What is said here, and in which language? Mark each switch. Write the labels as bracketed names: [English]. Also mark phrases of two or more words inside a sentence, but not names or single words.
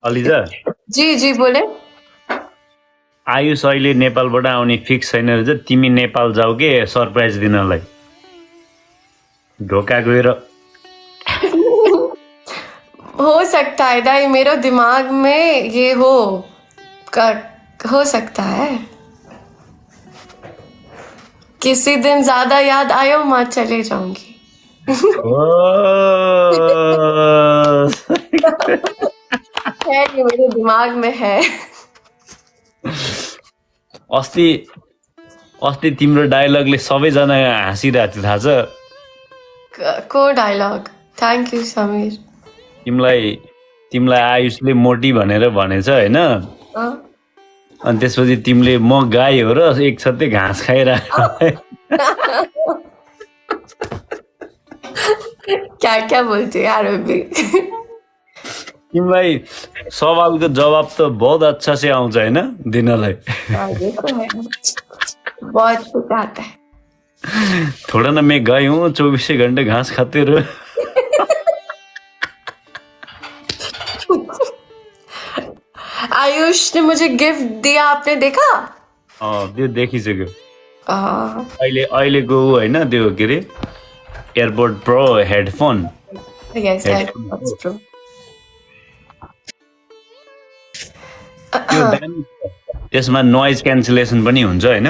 [Hindi] अलिजा जी जी बोले। [Nepali] आयुष अहिले नेपालबाट आउने फिक्स छैन रहेछ, तिमी नेपाल जाऊ के सरप्राइज दिनलाई। ढोका गएर [Hindi] हो सकता है दाई, मेरे दिमाग में ये हो सकता है किसी दिन ज्यादा याद आयो मैं चले जाऊंगी। है ये मेरे दिमाग में है। [Nepali] अस्ति अस्ति तिम्रो डायलगले सबैजना हाँसिरहेको थियो थाहा छ। को डायलॉग? [English] thank you [Nepali] समीर। तिमीलाई आयुषले मोटी भनेर भनेछ हैन, अनि त्यसपछि तिमीले म गाई हो र एक छत्ते घाँस खाइरहेको। [Hindi] क्या क्या बोलते यार अभी। [Nepali] तिमीलाई सवालको जवाब त [Hindi] बहुत अच्छा से [Nepali] आउँछ हैन दिनलाई। [Hindi] बहुत कुछ आता है। थोड़ा ना मैं गाय हूँ 24 घंटे घास खाते रहो। आयुष ने मुझे गिफ्ट दिया, आपने देखा? [Nepali] त्यो देखिसक्यो। अहिलेको हैन त्यो के अरे एयरपोर्ट प्रो हेडफोन। [English] yes Airports Pro. [Nepali] त्यसमा [English] noise cancellation [Nepali] पनि हुन्छ हैन।